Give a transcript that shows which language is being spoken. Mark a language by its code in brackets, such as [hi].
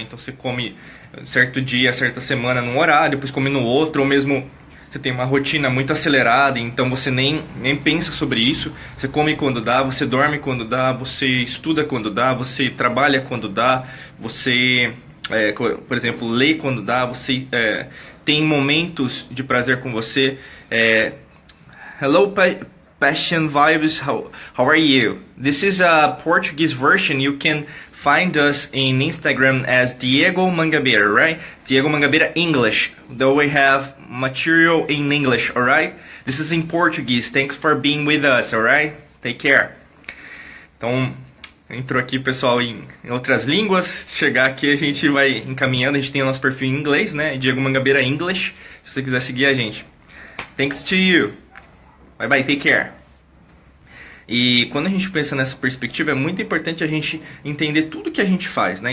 [pt] Então você come certo dia, certa semana num horário, depois come no outro, ou mesmo você tem uma rotina muito acelerada, então você nem pensa sobre isso. Você come quando dá, você dorme quando dá, você estuda quando dá, você trabalha quando dá, você, por exemplo, lê quando dá, você tem momentos de prazer com você. [en] Hello, Passion Vibes, how are you? This is a Portuguese version. You can find us in Instagram as Diego Mangabeira, right? Diego Mangabeira English, though we have material in English, alright? This is in Portuguese. Thanks for being with us, alright? Take care. [pt] Então, entrou aqui, pessoal, em outras línguas. Chegar aqui, a gente vai encaminhando. A gente tem o nosso perfil em inglês, né? Diego Mangabeira English, se você quiser seguir a gente. [en] Thanks to you. Bye bye, take care. [pt] E quando a gente pensa nessa perspectiva, é muito importante a gente entender tudo que a gente faz, né?